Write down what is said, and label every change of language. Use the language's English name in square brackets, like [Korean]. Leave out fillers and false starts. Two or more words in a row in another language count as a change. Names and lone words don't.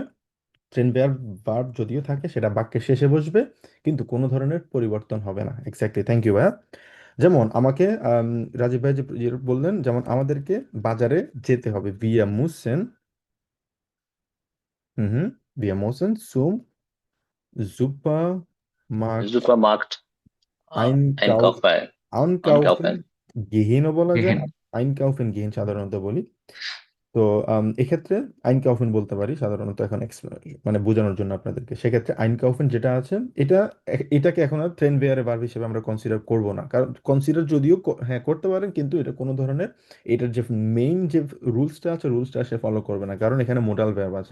[Bangla] ট্রেন বেয়ার ভার্ব যদিও থাকে, সেটা বাক্যের শেষে বসবে, কিন্তু কোনো ধরনের পরিবর্তন হবে না। এক্স্যাক্টলি, [English] thank you [Bangla] ভাইয়া। যেমন আমাকে রাজীব ভাই যে বললেন, যেমন আমাদেরকে বাজারে যেতে হবে, [German] wir müssen. হুম হুম, wir müssen zum Super Markt Supermarkt einkaufen, einkaufen, আনকাউফেন einkaufen. [Bangla] গেহিনও বলা যায়, দেখেন, [German] einkaufen gehen [Bangla] সাধারণত বলি। তো এক্ষেত্রে আইনকাউফেন বলতে পারি সাধারণত এখন মানে বোঝানোর জন্য আপনাদেরকে। সেক্ষেত্রে আইনকাউফেন যেটা আছে, এটা এটাকে এখন আর ট্রেন বেয়ারে ভার্ব হিসেবে আমরা কনসিডার করব না, কারণ কনসিডার যদিও হ্যাঁ করতে পারেন, কিন্তু এটা কোনো ধরনের এটার যে মেইন যে রুলসটা আছে রুলসটা সে ফলো করবে না, কারণ এখানে মোডাল ভার্ব আছে।